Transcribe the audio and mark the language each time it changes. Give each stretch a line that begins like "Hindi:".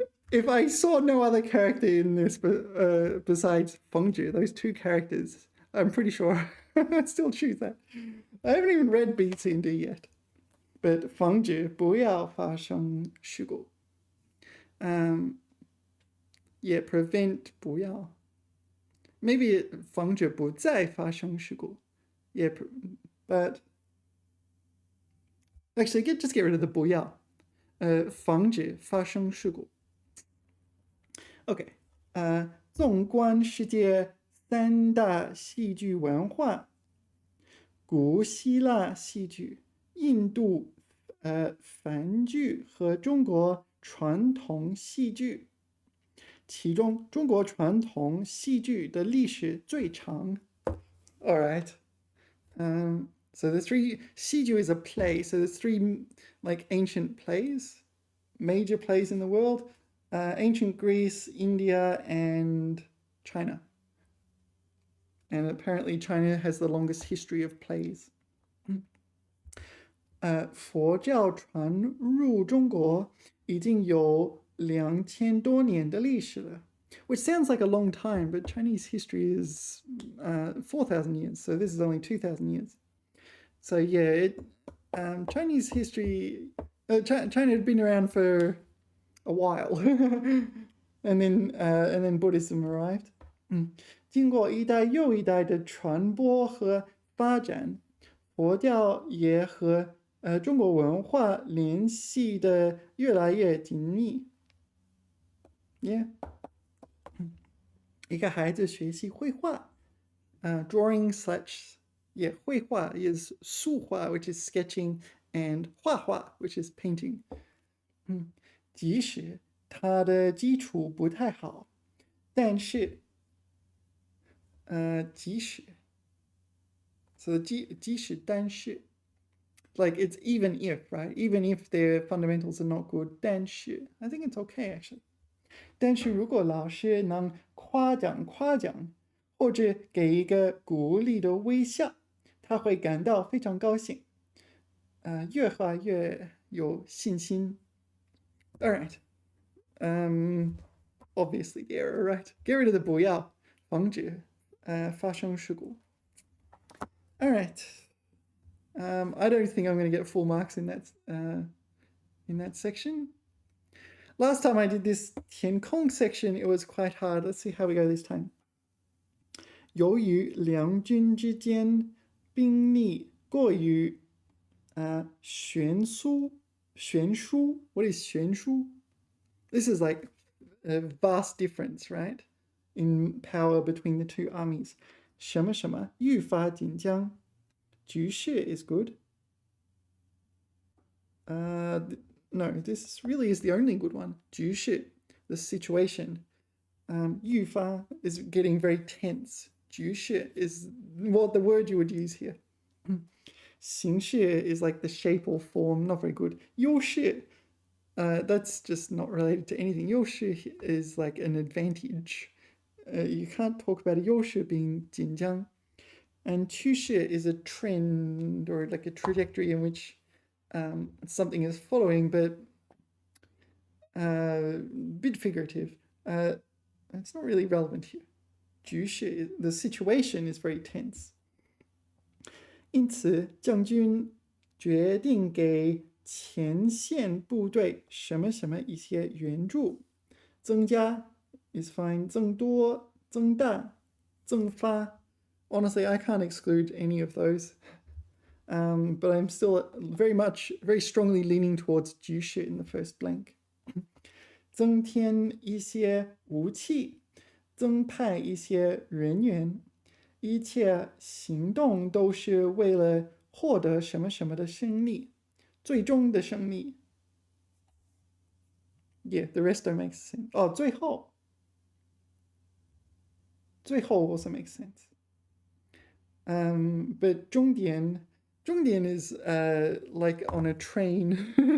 English: If I saw no other character in this besides 防止, those two characters, I'm pretty sure I'd still choose that. I haven't even read B, C, and D yet. But
Chinese: 防止不要发生事故.
English: Yeah, prevent 不要. Maybe
Chinese: 防止不再发生事故.
English: Yeah, but actually, just get rid of the 不要.
Chinese: 防止发生事故.
English: Okay.
Chinese: 纵观世界三大戏剧文化，古希腊戏剧、印度梵剧和中国传统戏剧。其中中国传统戏剧的历史最长。
English: All right. So the three, 戏剧 is a play. So there's three like ancient plays, major plays in the world. Ancient Greece, India, and China. And apparently China has the longest history of plays.
Chinese: 佛教传入中国已经有2000多年的历史了,
English: which sounds like a long time, but Chinese history is 4,000 years, so this is only 2,000 years. So yeah, Chinese history, China had been around for a while, and then Buddhism arrived.
Chinese: 经过一代又一代的传播和发展，佛教也和中国文化联系的越来越紧密。
English: Yeah.
Chinese: 一个孩子学习绘画，
English: drawing such, yeah, 绘画 is 素画 which is sketching, and 画画 which is painting.
Chinese: 即使他的基础不太好，但是即使 so 即使但是
English: like it's even if, right? Even if their fundamentals are not good,
Chinese: 但是
English: I think it's okay actually.
Chinese: 但是如果老师能夸奖或者给一个鼓励的微笑，他会感到非常高兴，越画越有信心。
English: All right. obviously the error, right? Get rid of the 不要，
Chinese: 防止发生事故。
English: All right. I don't think I'm going to get full marks in that section. Last time I did this 填空 section, it was quite hard. Let's see how we go this time.
Chinese: 由于两军之间兵力过于悬殊
English: What is
Chinese: 悬殊?
English: This is like a vast difference, right? In power between the two armies.
Chinese: 什么什么愈发紧张。局势
English: is good. No, this really is the only good one. 局势, the situation. 愈发 is getting very tense. 局势 is what the word you would use here. 形势 is like the shape or form, not very good. 优势, that's just not related to anything. 优势 is like an advantage. You can't talk about a 优势 being 紧张. And 趋势 is a trend or like a trajectory in which something is following, but a bit figurative. It's not really relevant here. 局势, the situation is very tense.
Chinese: 因此，将军决定给前线部队什么什么一些援助，增加
English: is fine,
Chinese: 增多、增大、增发。
English: Honestly, I can't exclude any of those. But I'm still very strongly leaning towards 局势 in the first blank.
Chinese: 增添一些武器，增派一些人员，一切行动都是为了获得什么什么的胜利，最终的胜利。
English: Yeah, the rest don't make sense.
Chinese: 哦，最后
English: also makes sense. But 终点 is like on a train.